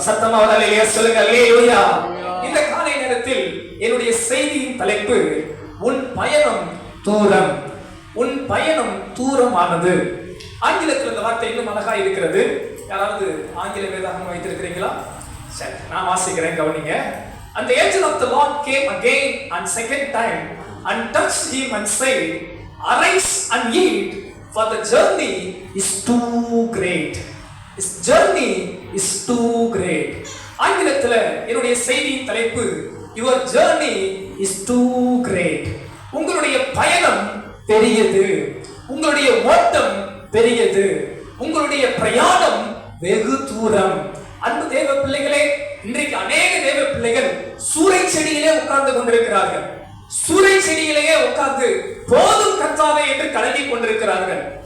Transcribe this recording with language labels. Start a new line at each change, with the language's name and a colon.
Tamil: சத்தமா அல்லேலூயா சொல்லுங்க. அல்லேலூயா. இந்த காலை நேரத்தில் என்னுடைய செய்தியின் தலைப்பு உன் பயணம் தூரம். உன் பயணம் தூரமானது. ஆங்கிலத்தில் இந்த வார்த்தை இன்னும் அழகா இருக்கிறது. யாராவது ஆங்கில வேதாகமம் வைத்திருக்கிறீங்களா? சரி, நான் வாசிக்கிறேன், கவனிங்க.
English: And the angel of the Lord came again and second time and touched him and said, arise and eat, for the journey is too great. This journey is too great.
Tamil: ஆங்கிலத்துல என்னுடைய செய்தியின் தலைப்பு
English: your journey is too great.
Tamil: உங்களுடைய பயணம் பெரியது, உங்களுடைய ஓட்டம் பெரியது, உங்களுடைய பிரயாணம் வெகு தூரம். அன்பு தேவ பிள்ளைகளே, இன்றைக்கு அநேக தேவ பிள்ளைகள் சூறை செடியிலே உட்கார்ந்து கொண்டிருக்கிறார்கள். சூறை செடியிலேயே உட்கார்ந்து போதும் கர்த்தாவே என்று கலங்கி கொண்டிருக்கிறார்கள்.